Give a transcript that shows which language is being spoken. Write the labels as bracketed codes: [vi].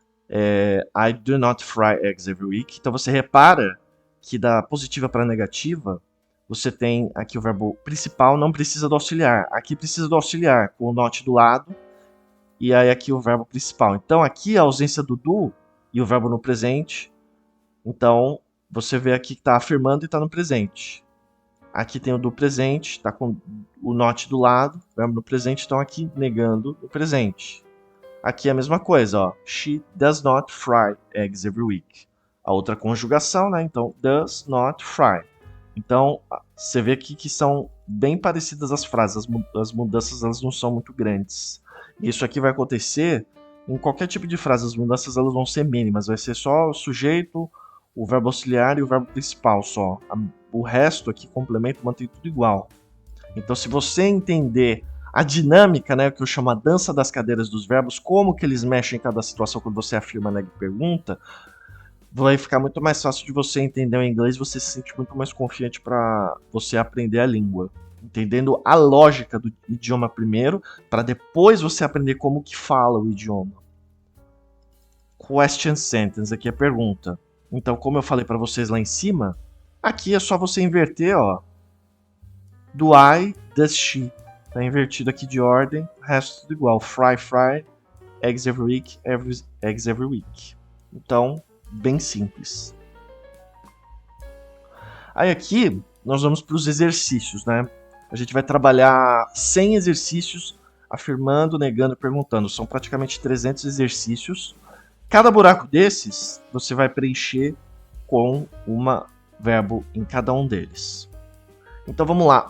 [en] I do not fry eggs every week. [pt] Então você repara que da positiva para negativa, você tem aqui o verbo principal, não precisa do auxiliar. Aqui precisa do auxiliar, com o not do lado. E aí aqui o verbo principal. Então aqui a ausência do do e o verbo no presente. Então você vê aqui que está afirmando e está no presente. Aqui tem o do presente, está com o not do lado, verbo no presente, então aqui negando o presente. Aqui é a mesma coisa, ó. [en] She does not fry eggs every week. [pt] A outra conjugação, né? Então, [en] does not fry. [pt] Então, você vê aqui que são bem parecidas as frases. As mudanças elas não são muito grandes. E isso aqui vai acontecer em qualquer tipo de frase. As mudanças elas vão ser mínimas. Vai ser só o sujeito, o verbo auxiliar e o verbo principal só. O resto aqui, complemento, mantém tudo igual. Então, se você entender a dinâmica, né, que eu chamo a dança das cadeiras dos verbos, como que eles mexem em cada situação quando você afirma, nega e pergunta, vai ficar muito mais fácil de você entender o inglês, você se sente muito mais confiante para você aprender a língua. Entendendo a lógica do idioma primeiro, para depois você aprender como que fala o idioma. [en] Question sentence, [pt] aqui é a pergunta. Então, como eu falei para vocês lá em cima, aqui é só você inverter, ó. [en] Do I, does she. [pt] Tá invertido aqui de ordem, o resto tudo igual. [en] Fry, eggs every week, eggs every week. [pt] Então, bem simples. Aí aqui, nós vamos para os exercícios, né? A gente vai trabalhar 100 exercícios, afirmando, negando e perguntando. São praticamente 300 exercícios. Cada buraco desses, você vai preencher com um verbo em cada um deles. Então vamos lá.